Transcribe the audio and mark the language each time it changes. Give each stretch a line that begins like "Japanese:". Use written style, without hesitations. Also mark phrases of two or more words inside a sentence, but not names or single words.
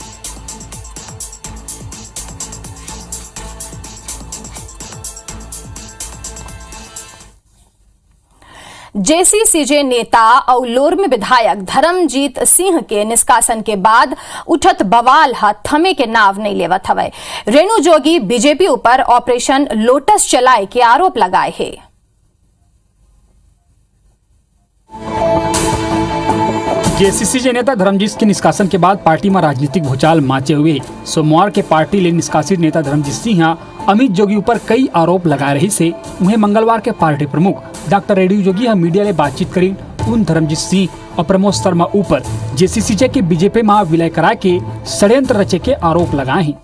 Chhattisgarhi: जेसीसीजे नेता और लोरमी विधायक धर्मजीत सिंह के निष्कासन के बाद उठत बवाल थमे के नाव नहीं लेवत हवे। रेणु जोगी बीजेपी ऊपर ऑपरेशन लोटस चलाए के आरोप लगाए है। जेसीसीजे नेता धर्मजीत के निष्कासन के बाद पार्टी में राजनीतिक भूचाल माचे हुए। सोमवार के पार्टी ले निष्कासित नेता धर्मजीत सिंह अमित जोगी ऊपर कई आरोप लगा रही से उन्हें मंगलवार के पार्टी प्रमुख डॉक्टर रेणु जोगी मीडिया ले बातचीत करी उन धर्मजीत सिंह और प्रमोद शर्मा ऊपर जेसीसीजे के बीजेपी में विलय करा के षड्यंत्र रचे के आरोप लगाए हैं।